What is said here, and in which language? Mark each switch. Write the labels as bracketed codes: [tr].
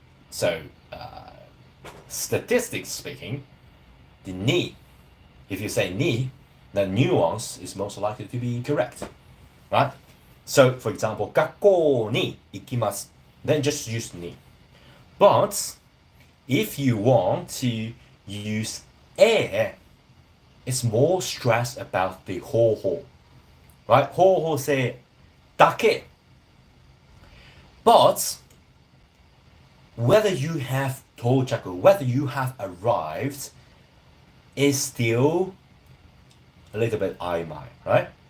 [en] So, statistics speaking, the ni, if you say ni, the nuance is most likely to be correct, right? So, for example, [ja] 学校に行きます. [en] Then just use ni. But if you want to use e, it's more stress about the 方法, right? [ja] 方法性だけ. [en] But whether you have 到着, whether you have arrived, is still a little bit 曖昧, right?